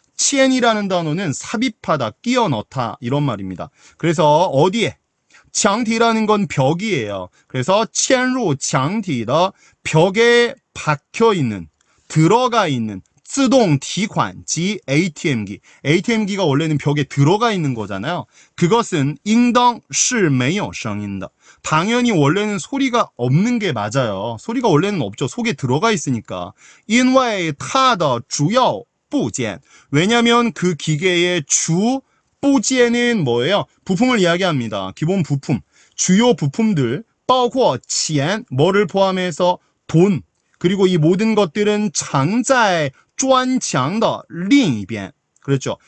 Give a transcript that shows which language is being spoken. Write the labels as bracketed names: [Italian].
[Korean] 嵌이라는 단어는 삽입하다, 끼워 넣다 이런 말입니다. 그래서 어디에? 墙体라는 건 벽이에요. 그래서 [Chinese] 嵌入墙体的 [Korean] 벽에 박혀 있는, 들어가 있는 [Chinese] 自动提款机 [Korean] ATM기. ATM기가 원래는 벽에 들어가 있는 거잖아요. 그것은 [Chinese] 应当是没有声音的. [Korean] 당연히 원래는 소리가 없는 게 맞아요. 소리가 원래는 없죠. 속에 들어가 있으니까. [Chinese] 因为它的主要部件. [Korean] 왜냐면 그 기계의 주 부지에는 뭐예요? 부품을 이야기합니다. 기본 부품, 주요 부품들, [Chinese] 包括钱, [Korean] 뭐를 포함해서 돈, 그리고 이 모든 것들은 [Chinese] 藏在砖墙的另一边. [Korean] 그렇죠.